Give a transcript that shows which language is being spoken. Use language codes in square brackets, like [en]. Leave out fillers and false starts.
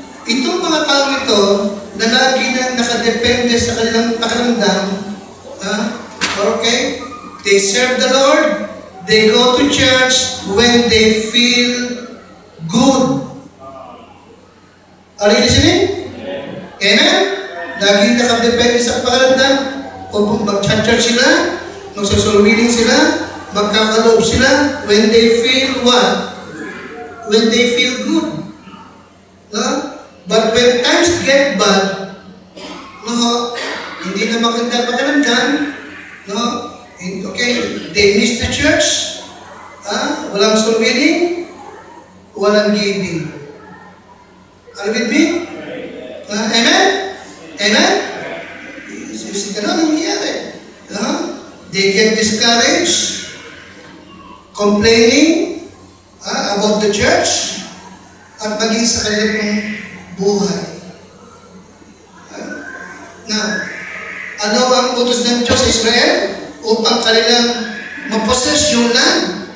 [tl] Itong mga tao ito, na lagi na nakadepende sa kanilang pakiramdam, okay? [en] They serve the Lord, they go to church when they feel good. Are you listening? Amen? [tl] Lagi nakadepende sa pakiramdam. Kung mag-church sila, magsusulwiling sila, magkakaloob sila [en] when they feel what? When they feel good. No? But when times get bad, no, [tl] hindi na maganda pakiramdam, [en] no? Okay, they miss the church, walang soul winning, walang giving. Are you with me? Amen? Amen? [tl] Kasi ganun ang nangyayari. [en] They get discouraged, complaining about the church, [tl] at maging sa kanilang buhay. Now, ano ang utos ng Diyos sa Israel upang kanilang mapossess yung land?